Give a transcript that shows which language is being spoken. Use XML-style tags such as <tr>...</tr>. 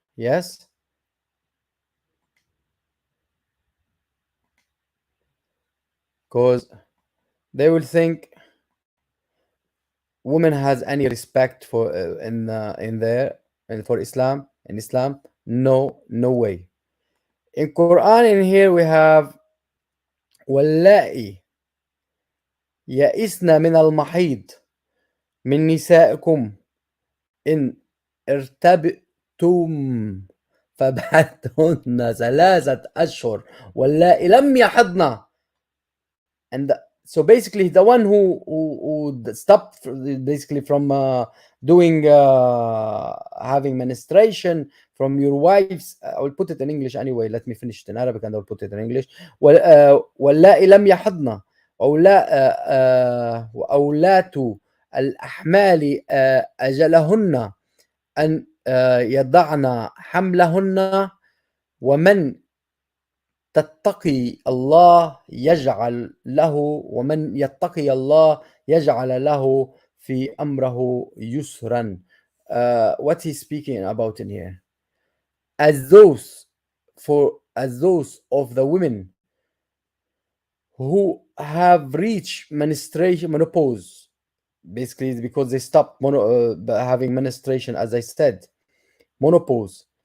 <en>Yes, because they will think woman has any respect for in there and for Islam in Islam. No, no way. In Quran, in here we have</en> <ar>واللائي يئسن من المحيض من نسائكم إن ارتبتم فبعثهن 3 أشهر واللائي لم يحضن.</ar> <en>And so basically the one who stopped basically from doing having menstruation from your wives. I will put it in English anyway. Let me finish it in Arabic and I'll put it in English.</en> <ar>واللائي لم يحضن وأولات الأحمال أجلهن أن يضعن حملهن ومن تتقي الله يجعل له ومن يتقي الله يجعل له في أمره يسرا.</ar> <en>What he's speaking about in here, as those of the women who have reached menopause, basically it's because they stopped having menstruation, as I said, menopause.</en>